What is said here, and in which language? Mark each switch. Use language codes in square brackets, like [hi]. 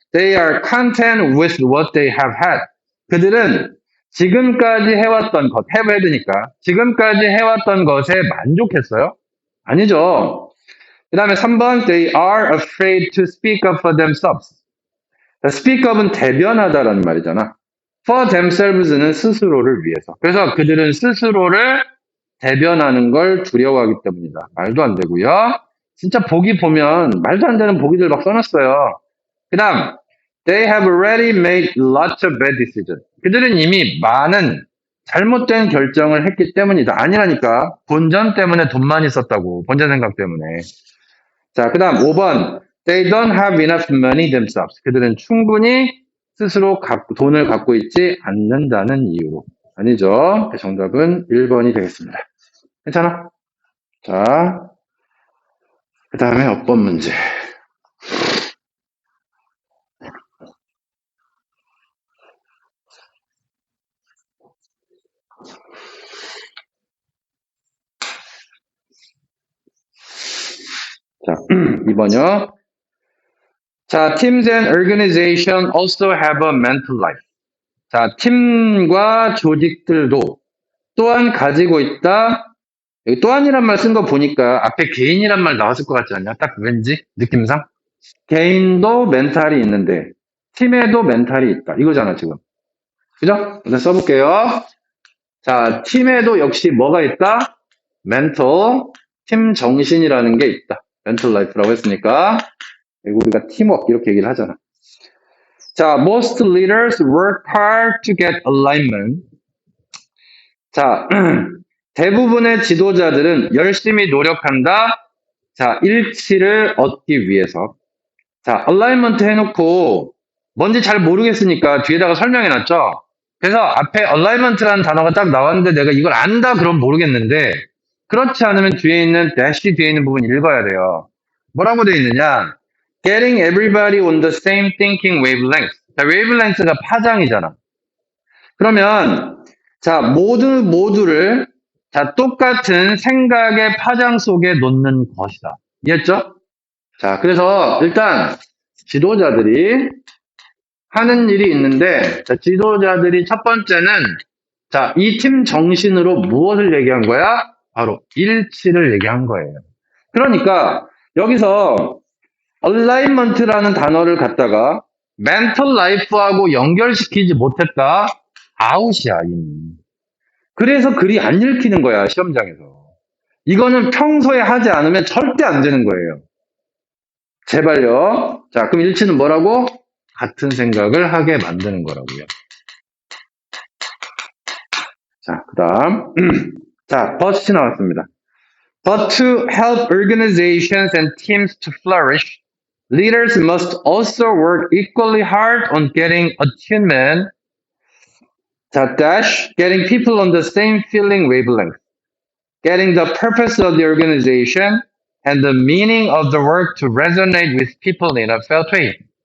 [en] They are content with what they have had. [ko] 그들은 지금까지 해왔던 것, [en] have had [ko] 니까 지금까지 해왔던 것에 만족했어요? 아니죠. 그 다음에 3번. [en] They are afraid to speak up for themselves. speak up [ko] 은 대변하다라는 말이잖아. [en] for themselves [ko] 는 스스로를 위해서. 그래서 그들은 스스로를 대변하는 걸 두려워하기 때문이다. 말도 안 되고요. 진짜 보기 보면 말도 안 되는 보기들 막 써놨어요. 그 다음, [en] they have already made lots of bad decisions. [ko] 그들은 이미 많은 잘못된 결정을 했기 때문이다. 아니라니까. 본전 때문에 돈 많이 썼다고. 본전 생각 때문에. 자, 그 다음 5번. [en] They don't have enough money themselves. [ko] 그들은 충분히 스스로 돈을 갖고 있지 않는다는 이유로. 아니죠. 정답은 1번이 되겠습니다. 괜찮아? 자, 그 다음에 어법 문제. 자, 2번이요. [en] 자, teams and organization also have a mental life. [ko] 자, 팀과 조직들도 또한 가지고 있다. 여기 또한이란 말 쓴 거 보니까 앞에 개인이란 말 나왔을 것 같지 않냐? 딱 왠지 느낌상. 개인도 멘탈이 있는데 팀에도 멘탈이 있다. 이거잖아, 지금. 그죠? 일단 써볼게요. 자, 팀에도 역시 뭐가 있다? 멘탈, 팀 정신이라는 게 있다. 멘탈 라이프라고 했으니까. 우리가 팀워크 이렇게 얘기를 하잖아. [en] 자, most leaders work hard to get alignment. [ko] 자, 대부분의 지도자들은 열심히 노력한다. 자, 일치를 얻기 위해서. 자, alignment 해놓고 뭔지 잘 모르겠으니까 뒤에다가 설명해놨죠? 그래서 앞에 alignment라는 단어가 딱 나왔는데 내가 이걸 안다 그럼 모르겠는데 그렇지 않으면 뒤에 있는 dash 뒤에 있는 부분 읽어야 돼요. 뭐라고 되어 있느냐? [en] Getting everybody on the same thinking wavelength. [ko] 자, wavelength가 파장이잖아. 그러면 자, 모두를 자, 똑같은 생각의 파장 속에 놓는 것이다. 이해했죠? 자, 그래서 일단 지도자들이 하는 일이 있는데 자, 지도자들이 첫 번째는 자, 이 팀 정신으로 무엇을 얘기한 거야? 바로 일치를 얘기한 거예요. 그러니까 여기서 alignment라는 단어를 갖다가 [en] mental life [ko] 하고 연결시키지 못했다. 아웃이야, 이미. 그래서 글이 안 읽히는 거야, 시험장에서. 이거는 평소에 하지 않으면 절대 안 되는 거예요. 제발요. 자, 그럼 일치는 뭐라고? 같은 생각을 하게 만드는 거라고요. 자, 그 다음. 자, but이 나왔습니다. [en] But to help organizations and teams to flourish, leaders must also work equally hard on getting attunement. 자, dash, getting people on the same feeling wavelength. Getting the purpose of the organization and the meaning of the work to resonate with people in a felt way.